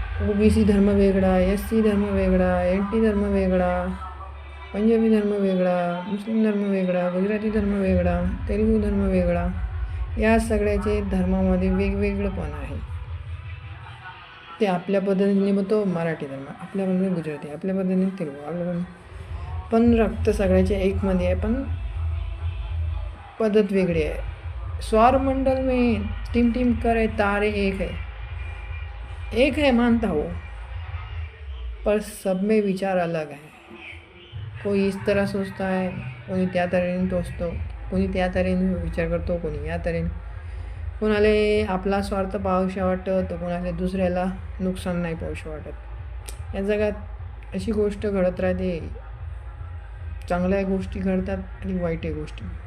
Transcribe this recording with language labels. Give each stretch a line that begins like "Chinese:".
Marathi: OBC धर्म वेगळा, SC धर्म वेगळा, NT धर्म वेगळा, पंजाबी धर्म वेगळा, मुस्लिम धर्म वेगळा, गुजराती धर्म वेगळा, तेलुगू धर्म वेगळा. या सगळ्याचे धर्मामध्ये वेगवेगळंपण आहे. ते आपल्या पद्धतीने निभवतो. मराठी धर्म आपल्या पद्धतीने, गुजराती आपल्या पद्धतीने, तेलुगू आपल्या पद्धतीने, पण रक्त सगळ्याचे एकमध्ये आहे, पण पद्धत वेगळी आहे.
Hindi: सौरमंडल में टिम टिम करे तारे एक है मानता हो, पर सब में विचार अलग है. कोई इस तरह सोचता है,
Marathi: कोणी त्या तऱ्हेने सोचतो, कोणी त्या तऱ्हेने विचार करतो, कोणी या तऱ्हेने. कोणाला आपला स्वार्थ पाहूशा वाटतं, तर कोणाला दुसऱ्याला नुकसान नाही पाहूशा वाटत. या जगात अशी गोष्ट घडत राहते, चांगल्या गोष्टी घडतात आणि वाईट गोष्टी.